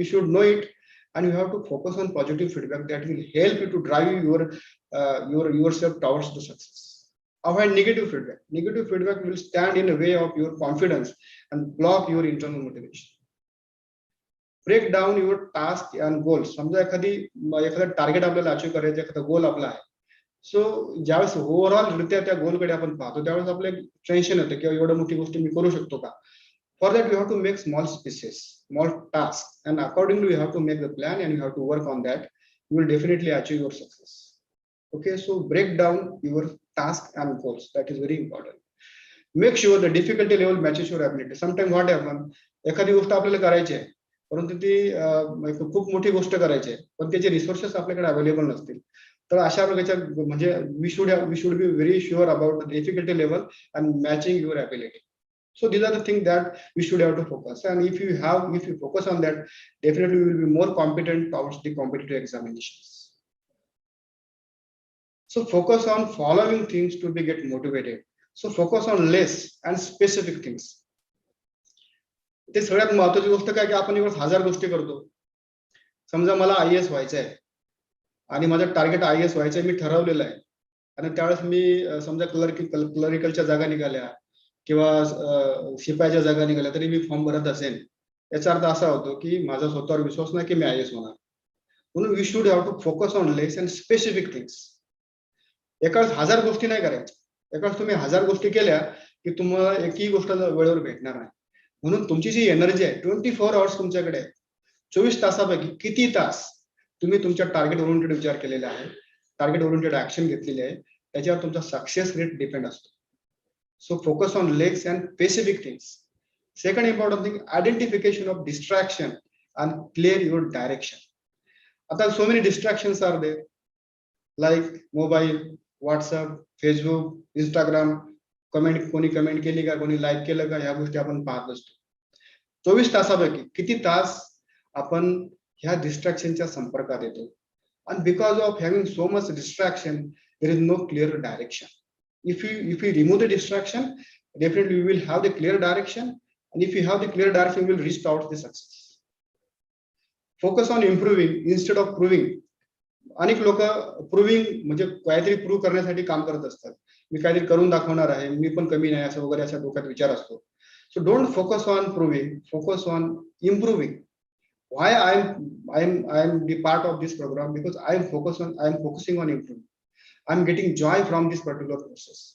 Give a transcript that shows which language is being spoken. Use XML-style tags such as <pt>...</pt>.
<en>You should know it, and you have to focus on positive feedback that will help you to drive yourself towards the success. Avoid negative feedback. Negative feedback will stand in the way of your confidence and block your internal motivation. Break down your task and goals.</en> <mr>समजा एखादा target आपल्याला achieve करायचं, एखादा गोल आपला आहे. So ज्यावेळेस overall रित्या त्या गोलकडे आपण पाहतो त्यावेळेस आपलं टेन्शन येतं किंवा एवढं मोठी गोष्ट मी करू शकतो का.</mr> <en>For that you have to make small spaces, small task, and accordingly you have to make the plan and you have to work on that. You will definitely achieve your success. Okay, so break down your task and goals. That is very important. Make sure the difficulty level matches your ability. Sometimes what happens,</en> <mr>एखादी गोष्ट आपल्याला करायची आहे परंतु ती खूप मोठी गोष्ट करायची आहे, पण त्याचे रिसोर्सेस आपल्याकडे अवेलेबल नसतील. तर अशा प्रकारच्या म्हणजे</mr> <en>We should be very sure about the difficulty level and matching your ability. So these are the things that we should have to focus. And if you focus on that, definitely we will be more competent towards the competitive examinations. So focus on following things to be get motivated. So focus on less and specific things.</en> <mr>ते सगळ्यात महत्त्वाची गोष्ट काय की आपण एवढं 1000 गोष्टी करतो. समजा मला IAS व्हायचं आहे आणि माझं टार्गेट IAS व्हायचं आहे, मी ठरवलेलं आहे. आणि त्यावेळेस मी समजा क्लरिकलच्या जागा निघाल्या किंवा शिपायाच्या जागा निघाल्या तरी मी फॉर्म भरत असेल, याचा अर्थ असा होतो की माझा स्वतःवर विश्वास नाही की मी IAS होणार.</mr> <en>म्हणून we should have to focus on less and specific things.</en> <mr>एकाच 1000 गोष्टी नाही करायच्या. एकाच तुम्ही 1000 गोष्टी केल्या की तुम्हाला एकही गोष्ट वेळेवर भेटणार नाही. म्हणून तुमची जी एनर्जी आहे 24 आवर्स तुमच्याकडे आहे. 24 तासापैकी किती तास तुम्ही तुमच्या टार्गेट ओरिएंटेड विचार केलेला आहे, टार्गेट ओरिएंटेड ऍक्शन घेतलेली आहे, त्याच्यावर तुमचा सक्सेस रेट डिपेंड असतो.</mr> <en>So focus on less and specific things. Second important thing, identification of distraction and clear your direction.</en> <mr>आता</mr> <en>so many distractions are there,</en> <mr>like mobile, WhatsApp, Facebook, Instagram, कोणी comment केली का, कोणी like केलं का, ह्या गोष्टी आपण पाहत असतो. 24 तासापैकी किती तास आपण ह्या डिस्ट्रॅक्शनच्या संपर्कात येतो.</mr> <en>And because of having so much distraction, there is no clear direction. If we remove the distraction, definitely we will have the clear direction, and if you have the clear direction, we will reach towards the success. Focus on improving instead of proving.</en> <mr>अनेक लोक proving म्हणजे काहीतरी prove करण्यासाठी काम करत असतात. मी काहीतरी करून दाखवणार आहे, मी पण कमी नाही असं वगैरे अशा डोक्यात विचार असतो.</mr> <en>So don't focus on proving, focus on improving. Why I am the part of this program? Because I am focusing on improving. I'm getting joy from this particular process.</en>